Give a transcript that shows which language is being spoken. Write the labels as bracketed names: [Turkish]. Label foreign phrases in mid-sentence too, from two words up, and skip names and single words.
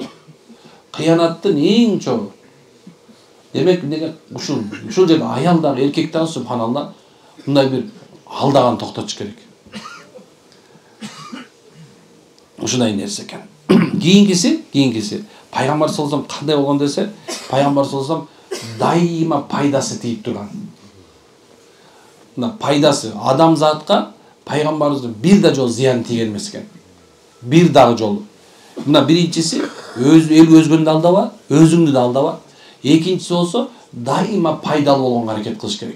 [Kyrgyz] Кыянаттын эң чоң. Демек, ушул жерде аял дагы эркек дагы субханалла мындай бир алдаган токтотуш керек. Ушундай нерсе экен. Кийинкиси пайгамбар [Arabic] صلى الله عليه وسلم [Kyrgyz] кандай болгон десе, пайгамбар [Arabic] صلى الله عليه وسلم [Kyrgyz] дайыма пайдасы тийип турган. Мына пайдасы адамзатка пайгамбарыбыздын бир да жолу зыян тийген эмес экен. Бир дагы жолу. Мына биринчиси эл өзгөндү алдаба, өзүңдү да алдаба. Экинчиси болсо дайыма пайдалуу болгонго аракет кылыш керек.